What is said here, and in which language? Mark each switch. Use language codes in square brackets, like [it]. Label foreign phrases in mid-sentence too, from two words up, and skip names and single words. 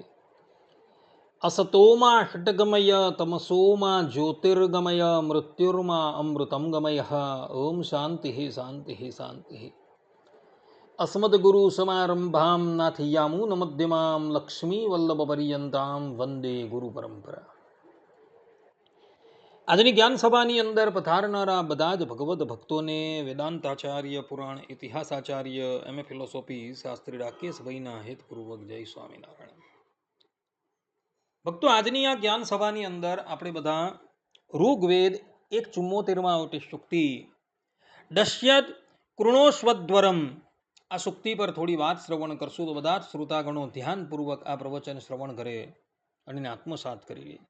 [sa] असतो मा षट्गमय तमसो मा ज्योतिर्गमय मृत्युर्मा अमृतं गमयः। ॐ शान्तिः शान्तिः शान्तिः। अस्मद्गुरुसमारम्भां नाथयामुनमध्यमां लक्ष्मीवल्लभपर्यन्तां वन्दे गुरुपरम्परा। [gu] આજની જ્ઞાન સભાની અંદર પધારનારા બધા જ ભગવદ્ ભક્તોને વેદાંતાચાર્ય, પુરાણ ઇતિહાસાચાર્ય, [en] MA philosophy [gu] શાસ્ત્રી રાકેશભાઈના હેતપૂર્વક જય સ્વામિનારાયણ. ભક્તો, આજની આ જ્ઞાન સભાની અંદર આપણે બધા ઋગ્વેદ 1:74માં આવતી સુક્તિ [sa] दश्यत कृणोस्वद्वरम [gu] આ સુક્તિ પર થોડી વાત શ્રવણ કરશું તો બધા જ શ્રોતાગણો ધ્યાનપૂર્વક આ પ્રવચન શ્રવણ કરે અને આત્મસાત કરી લે.